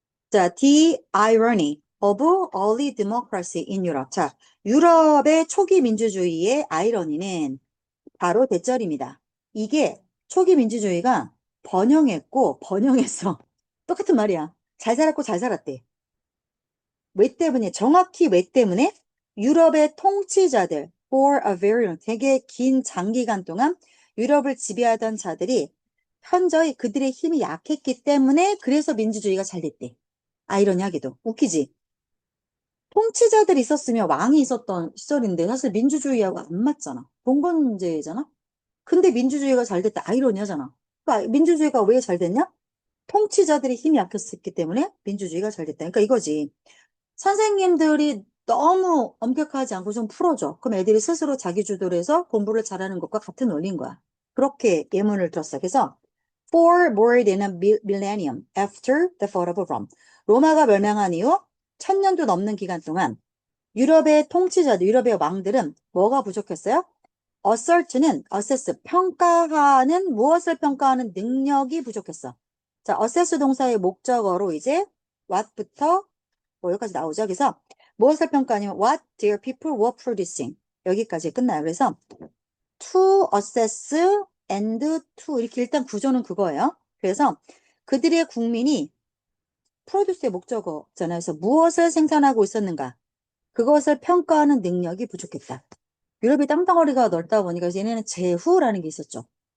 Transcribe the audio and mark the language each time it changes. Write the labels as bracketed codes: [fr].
[en] 자, The irony of early democracy in Europe. [ko] 자, 유럽의 초기 민주주의의 아이러니는 바로 대절입니다. 이게 초기 민주주의가 번영했어. 똑같은 말이야. 잘 살았고 잘 살았대. 왜 때문에? 정확히 왜 때문에? 유럽의 통치자들 [en] for a very long, [ko] 되게 긴 장기간 동안 유럽을 지배하던 자들이 현저히 그들의 힘이 약했기 때문에 그래서 민주주의가 잘 됐대. 아이러니하게도. 웃기지? 통치자들이 있었으면 왕이 있었던 시절인데 사실 민주주의하고 안 맞잖아. 봉건제잖아? 근데 민주주의가 잘 됐다. 아이러니하잖아. 그러니까 민주주의가 왜 잘 됐냐? 통치자들이 힘이 약했기 때문에 민주주의가 잘 됐다. 그러니까 이거지. 선생님들이 너무 엄격하지 않고 좀 풀어줘. 그럼 애들이 스스로 자기 주도를 해서 공부를 잘하는 것과 같은 원리인 거야. 그렇게 예문을 들었어. 그래서 [en] for more than a millennium after the fall of Rome. [ko] 로마가 멸망한 이후 1000년도 넘는 기간 동안 유럽의 통치자들, 유럽의 왕들은 뭐가 부족했어요? assert는 assess, 평가하는, 무엇을 평가하는 능력이 부족했어. 자, assess 동사의 목적어로 이제 what부터 뭐 여기까지 나오죠. 그래서 무엇을 평가하냐면 [en] what their people were producing. [ko] 여기까지 끝나요. 그래서 [en] to assess and to [ko] 이렇게 일단 구조는 그거예요. 그래서 그들의 국민이 프로듀스의 목적어잖아요. 그래서 무엇을 생산하고 있었는가? 그것을 평가하는 능력이 부족했다. 유럽이 땅덩어리가 넓다 보니까 얘네는 제후라는 게 있었죠.